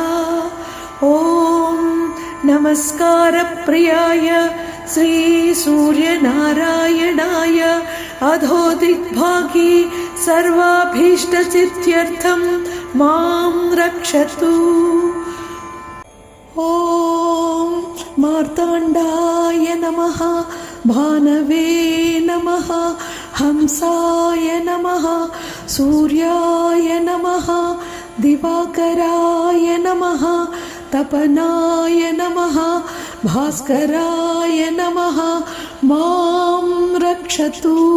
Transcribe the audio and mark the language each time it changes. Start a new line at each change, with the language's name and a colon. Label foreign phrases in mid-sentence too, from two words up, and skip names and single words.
Sanskrit: ఓం నమస్కార ప్రియాయ శ్రీ సూర్యనారాయణాయ అధో దిగ్భాగే సర్వాభీష్టసిద్ధ్యర్థం మాం రక్షతు. ఓం मार्ताण्डाय नमः भानवे नमः हंसाय नमः सूर्याय नमः दिवाकराय नमः तपनाय नमः भास्कराय नमः मां रक्षतु